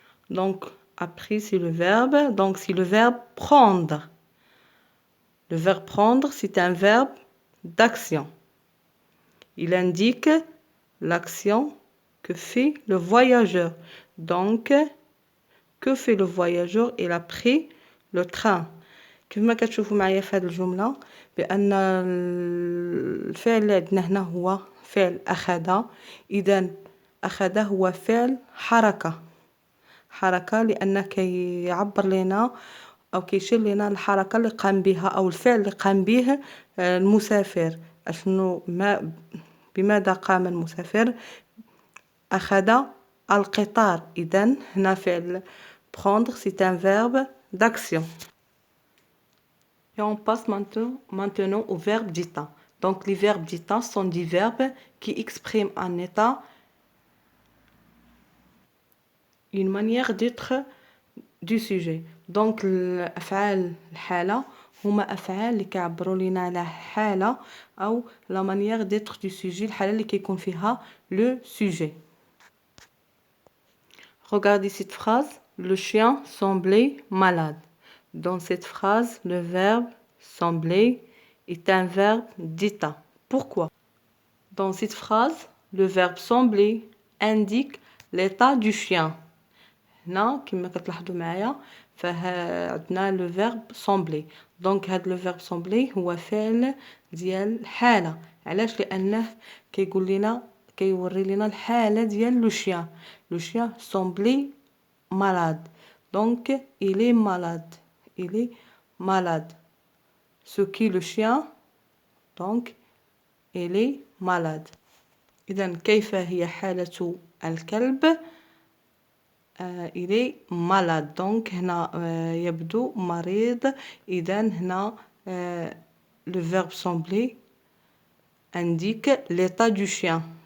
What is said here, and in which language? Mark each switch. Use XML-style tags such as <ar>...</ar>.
<fr>Donc, a pris, c'est le verbe. Donc, c'est le verbe prendre. Le verbe prendre, c'est un verbe d'action. Il indique l'action que fait le voyageur. Donc, que fait le voyageur? Il a pris le train.</fr> <ar>كما كتشوفوا معايا في هذه الجملة بأن الفعل اللي عندنا هنا هو فعل أخذ. إذا أخذ هو فعل حركة. حركة لأنه كيعبر لنا أو كيشير لنا الحركة اللي قام بها أو الفعل اللي قام به المسافر. أشنو بماذا قام المسافر؟ أخذ القطار. إذن هنا فعل</ar> <fr>prendre c'est un verbe d'action. Et on passe maintenant au verbe d'état. Donc les verbes d'état sont des verbes qui expriment un état, une manière d'être du sujet.</fr> <ar>Donc الأفعال الحالة هما أفعال اللي كيعبروا لينا على حالة أو</ar> <fr>la manière d'être du sujet</fr> <ar>الحالة اللي كيكون فيها le sujet.</ar> <fr>Regardez cette phrase. Le chien semblait malade. Dans cette phrase, le verbe sembler est un verbe d'état. Pourquoi? Dans cette phrase, le verbe sembler indique l'état du chien.</fr> <ar>هنا كما كتلاحظوا معايا فعندنا</ar> <fr>لو فيرب سومبلي.</fr> <ar>دونك هاد لو فيرب سومبلي هو فعل ديال الحاله. علاش؟ لانه كيقول لنا كيوري لنا الحاله ديال</ar> <fr>لو شيان سومبلي malade. Donc il est malade. Ce qui le chien, donc il est malade.</fr> <ar>إذا كيف هي حالة الكلب؟</ar> <fr>il est malade.</fr> <ar>Donc هنا يبدو مريض. إذا هنا</ar> <fr>le verbe sembler indique l'état du chien.</fr>